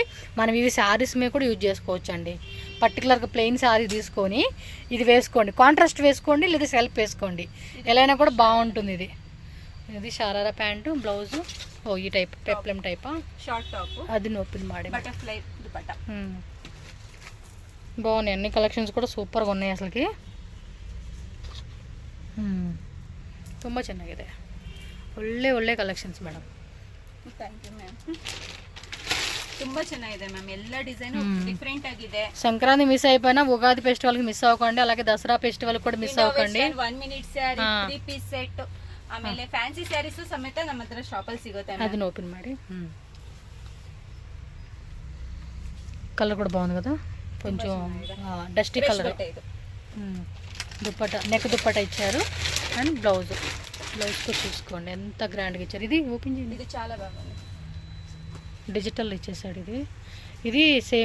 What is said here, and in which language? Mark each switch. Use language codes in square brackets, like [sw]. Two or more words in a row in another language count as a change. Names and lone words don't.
[te] మనం ఇవి శారీస్ మీద కూడా యూజ్ చేసుకోవచ్చు అండి. పర్టికులర్గా ప్లెయిన్ శారీ తీసుకొని ఇది వేసుకోండి, కాంట్రాస్ట్ వేసుకోండి లేదా సెల్ఫ్ వేసుకోండి, ఎలా అయినా కూడా బాగుంటుంది. ఇది షరారా ప్యాంటు బ్లౌజు. ఓ ఈ టైప్ [en] peplum type short top. [te] అది ఓపెన్ ಮಾಡಿ బటర్ఫ్లై దుపట్టా. బాగున్నాయి అన్ని కలెక్షన్స్ కూడా సూపర్గా ఉన్నాయి అసలుకి. [kn] ತುಂಬ ಚೆನ್ನಾಗಿದೆ. ಒಳ್ಳೆ ಕಲೆಕ್ಷನ್ಸ್ ಮೇಡಮ್. [en] thank you [kn] ಮ್ಯಾಮ್. ತುಂಬಾ ಚೆನ್ನಾಗಿದೆ ಮ್ಯಾಮ್. ಎಲ್ಲ [en] design different [kn] ಆಗಿದೆ. [te] సంక్రాంతి మిస్ అయిపోయినా ఉగాది ఫెస్టివల్ కి మిస్ అవ్వకండి. అలాగే దసరా ఫెస్టివల్ కూడా మిస్ అవ్వకండి. [en] 1 minute saree 3 piece set [kn] ಆಮೇಲೆ [en] fancy sarees [kn] ಸಮೇತ ನಮ್ಮ ಹತ್ರ ಶಾಪ್ ಅಲ್ಲಿ ಸಿಗುತ್ತೆ. ಅದನ್ನ ಓಪನ್ ಮಾಡಿ. [te] కలర్ కూడా బాగుంది కదా, కొంచెం [en] dusty colour. [te] దుప్పట్టా నెక్ దుప్పట్టా ఇచ్చారు అండ్ బ్లౌజ్ కూడా చూసుకోండి ఎంత గ్రాండ్గా ఇచ్చారు. ఇది ఓపెన్ చేయండి. ఇది చాలా బాగుంది. డిజిటల్ ఇచ్చేసాడు. ఇది సేమ్.